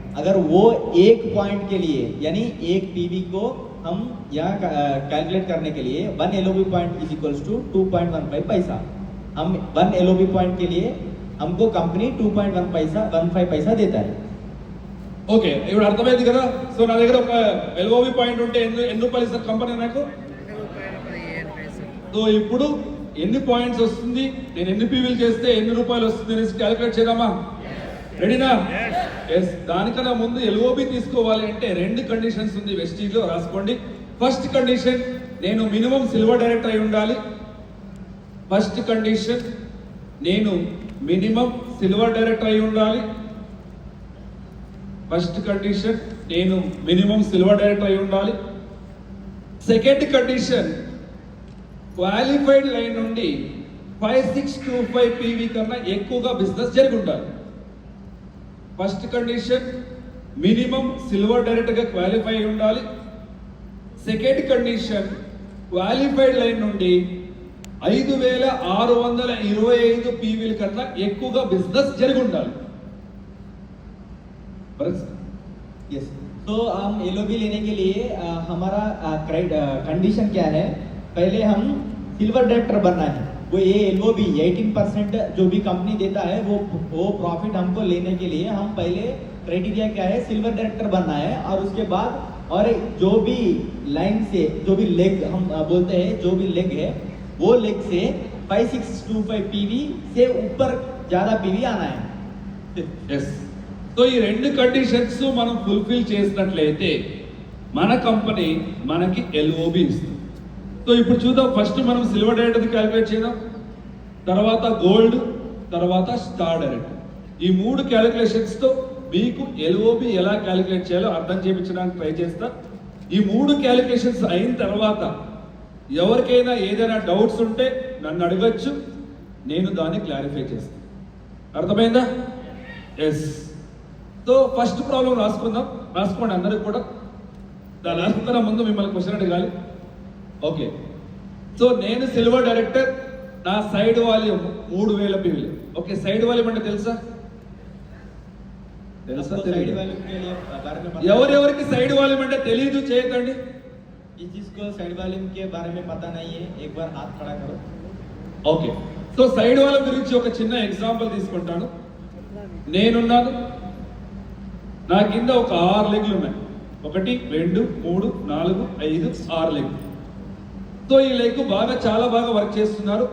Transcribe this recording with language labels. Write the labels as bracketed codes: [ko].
[hi] अगर वो एक पॉइंट के लिए यानी एक पीवी को हम यहाँ कैलकुलेट करने के लिए 1 LOB point is equals to 2.15 पैसा. हम 1 एलओबी पॉइंट के लिए हमको कंपनी 2.15 पैसा देता है. [te] ఓకే, ఇప్పుడు అర్థమైంది కదా. సో నా దగ్గర ఒక ఎల్ఓబి పాయింట్ ఉంటే ఎన్ని రూపాయలు ఇస్తారు కంపెనీ నాకు? ₹1.15. సో ఇప్పుడు ఎన్ని పాయింట్స్ వస్తుంది, నేను ఎన్ని పీవీలు చేస్తే ఎన్ని రూపాయలు వస్తుంది అనేసి క్యాలిక్యులేట్ చేద్దామా? రెడీనా? ఎస్. దానికన్నా ముందు ఎల్ఓబి తీసుకోవాలి అంటే 2 కండిషన్స్ ఉంది వెస్టీజ్ లో, రాసుకోండి. ఫస్ట్ కండిషన్, నేను మినిమం సిల్వర్ డైరెక్టర్ అయి ఉండాలి. ఫస్ట్ కండిషన్, నేను మినిమం సిల్వర్ డైరెక్టర్ అయి ఉండాలి. ఫస్ట్ కండిషన్, నేను మినిమం సిల్వర్ డైరెక్టర్ అయి ఉండాలి. సెకండ్ కండిషన్, క్వాలిఫైడ్ లైన్ నుండి 5625 పీవీ కన్నా ఎక్కువగా బిజినెస్ జరిగి ఉండాలి. First condition, minimum silver director గా క్వాలిఫై అయి ఉండాలి. సెకండ్ కండిషన్, క్వాలిఫైడ్ లైన్ నుండి 5625 పీవీల కన్నా ఎక్కువగా బిజినెస్ జరిగి ఉండాలి. [hi] यस. तो हम एलओबी लेने के लिए हमारा कंडीशन क्या है, पहले हम सिल्वर डायरेक्टर बनना है. वो ये एलओबी 18% जो भी कंपनी देता है वो प्रॉफिट हमको लेने के लिए हम पहले क्राइटेरिया क्या है, सिल्वर डायरेक्टर बनना है. और उसके बाद और जो भी लाइन से जो भी लेग हम बोलते हैं, जो भी लेग है वो लेग से 5625 पीवी से ऊपर ज्यादा पीवी आना है. [te] ఎస్. సో ఈ రెండు కండిషన్స్ మనం ఫుల్ఫిల్ చేసినట్లయితే మన కంపెనీ మనకి ఎల్ఓబి ఇస్తుంది. సో ఇప్పుడు చూద్దాం, ఫస్ట్ మనం సిల్వర్ డైరెక్ట్ క్యాలిక్యులేట్ చేద్దాం, తర్వాత గోల్డ్, తర్వాత స్టార్ డైరెక్ట్. ఈ మూడు క్యాలిక్యులేషన్స్తో మీకు ఎల్ఓబి ఎలా క్యాలిక్యులేట్ చేయాలో అర్థం చేయించడానికి ట్రై చేస్తా. ఈ మూడు క్యాలిక్యులేషన్స్ అయిన తర్వాత ఎవరికైనా ఏదైనా డౌట్స్ ఉంటే నన్ను అడగచ్చు, నేను దాన్ని క్లారిఫై చేస్తాను. అర్థమైందా? ఎస్. సో ఫస్ట్ ప్రాబ్లం రాసుకుందాం, రాసుకోండి అందరికి కూడా. దాని రాసుకున్న ముందు మిమ్మల్ని క్వశ్చన్ అడగాలి. ఓకే, సో నేను సిల్వర్ డైరెక్టర్, నా side volume 3000 PV. Okay, side volume అంటే తెలుసా? తెలుసా? [hi] आपको साइड वॉल्यूम के लिए बारे में पता है? [te] ఎవరెవరికి సైడ్ వాల్యూమ్ అంటే తెలియదు చేయకండి. [hi] इस चीज को साइड वॉल्यूम के बारे में पता नहीं है, एक बार हाथ खड़ा करो. [te] ఓకే, సో సైడ్ వాల్యూమ్ గురించి ఒక చిన్న ఎగ్జాంపుల్ తీసుకుంటాను. నేనున్నాను, నా కింద ఒక 6 లెగ్లు ఉన్నాయి. 1 2 3 4 5 6 లెగ్లు. సో ఈ లెగ్ చాలా బాగా వర్క్ చేస్తున్నారు.